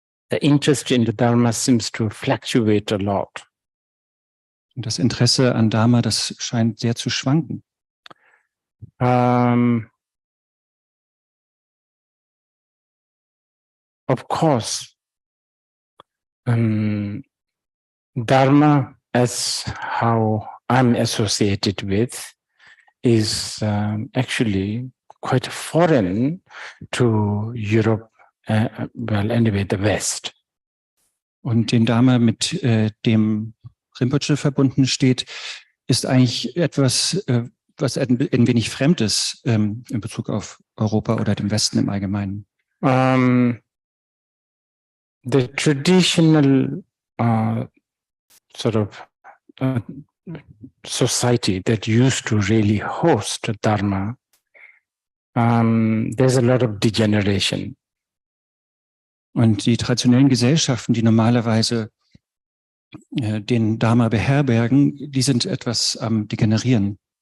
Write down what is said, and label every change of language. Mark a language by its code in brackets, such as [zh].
[en] The interest in the Dharma seems to fluctuate a lot. [de] Und das Interesse an Dharma, das scheint sehr zu schwanken. [en] Of course, Dharma, as how I'm associated with, is actually quite foreign to Europe. Well, anyway, the West. [de] Und den Dharma, mit dem Rinpoche verbunden steht, ist eigentlich etwas, was ein wenig fremd ist in Bezug auf Europa oder den Westen im Allgemeinen. [en] The traditional sort of society that used to really host Dharma, there's a lot of degeneration. [de] Und die traditionellen Gesellschaften, die normalerweise den Dharma beherbergen, die sind etwas am Degenerieren.